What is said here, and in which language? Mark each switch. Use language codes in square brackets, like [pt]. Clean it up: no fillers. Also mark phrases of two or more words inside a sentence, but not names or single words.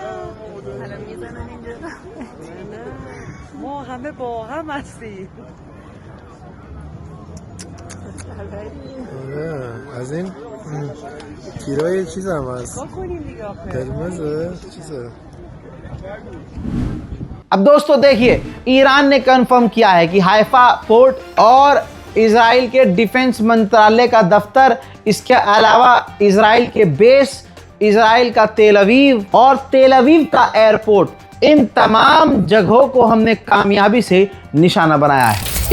[fa] الان میزنن اینجا ما همه با هم هستیم. از این تیرای چیز هم هست، نگاه کنیم دیگه آخه قرمزه چیزه. [hi] अब दोस्तों देखिए, ईरान ने कंफर्म किया है कि हाइफा पोर्ट और इजराइल के डिफेंस मंत्रालय का दफ्तर, इसके अलावा इजराइल के बेस, इजराइल का तेल अवीव और तेल अवीव का एयरपोर्ट, इन तमाम जगहों को हमने कामयाबी से निशाना बनाया है।